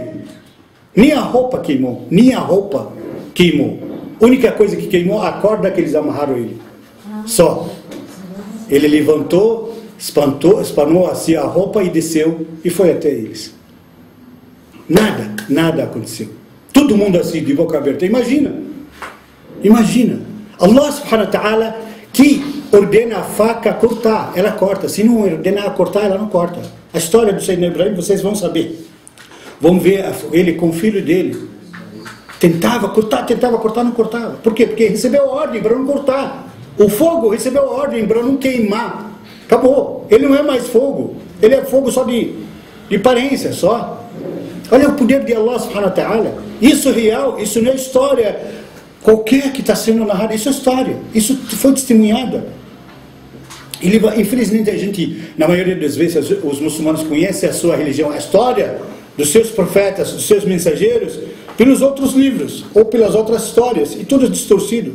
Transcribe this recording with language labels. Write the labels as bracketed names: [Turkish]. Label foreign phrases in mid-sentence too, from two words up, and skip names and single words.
[Portuguese] Nem a roupa queimou, A única coisa que queimou, a corda que eles amarraram ele. Só. Ele levantou, espanou assim a roupa e desceu e foi até eles. Nada aconteceu. Todo mundo assim, de boca aberta. Imagina. [Arabic] الله سبحانه وتعالى [Portuguese] que ordena a faca cortar, ela corta. Se não ordenar cortar, ela não corta. A história do Sayyidina Ibrahim, vocês vão saber. Vão ver ele com o filho dele. Tentava cortar, não cortava. Por quê? Porque recebeu a ordem para não cortar. O fogo recebeu a ordem para não queimar. Acabou. Ele não é mais fogo. Ele é fogo só de aparência, só. Olha o poder de [Arabic] الله سبحانه وتعالى. [Portuguese] Isso é real, isso não é história qualquer que está sendo narrada. Isso é história. Isso foi testemunhado. Infelizmente a gente, na maioria das vezes, os muçulmanos conhecem a sua religião, a história dos seus profetas, dos seus mensageiros, pelos outros livros, ou pelas outras histórias, e tudo distorcido.